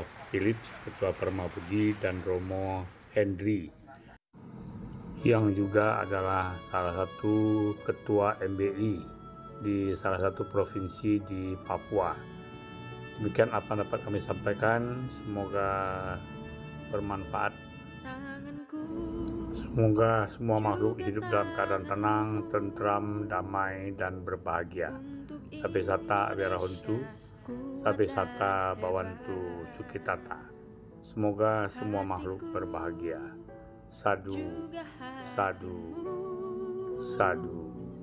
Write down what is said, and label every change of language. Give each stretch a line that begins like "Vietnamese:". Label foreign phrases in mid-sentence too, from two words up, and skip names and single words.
Indonesian: Philip, Ketua Permabudi, dan Romo Hendri yang juga adalah salah satu Ketua MBI di salah satu provinsi di Papua. Demikian apa yang dapat kami sampaikan, semoga bermanfaat. Semoga semua makhluk hidup dalam keadaan tenang, tentram, damai, dan berbahagia.
Pali: Sabe sata abirahuntu, sabe sata bawantu sukitata.
Indonesian: Semoga semua makhluk berbahagia.
Pali: Sadu, sadu, sadu.